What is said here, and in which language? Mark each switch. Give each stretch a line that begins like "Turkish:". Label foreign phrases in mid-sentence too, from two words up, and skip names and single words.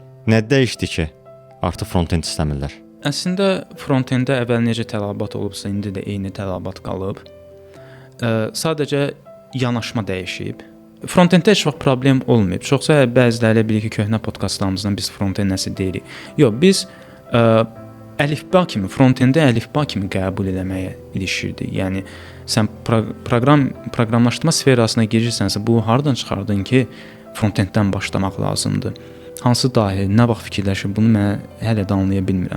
Azerbaijani: Nə dəyişdi ki, artıq front-end istəmirlər? Əslində front-enddə əvvəl necə tələbat olubsa, indi də eyni tələbat qalıb. Sadəcə yanaşma dəyişib. Front-enddə heç vaxt problem olmayıb. Çoxsa bəziləri bilir ki, köhnə podkastlarımızdan biz front-end nəsə deyirik. Yox, biz əlifba kimi, front-endi əlifba kimi qəbul etməyə ilişirdik. Yəni sən proqramlaşdırma sferasına girirsənsə, bu hardan çıxardın ki, front-enddən başlamaq lazımdır? Hansı dahi, nə vaxt fikirləşib, bunu mən hələ də anlaya bilmirəm.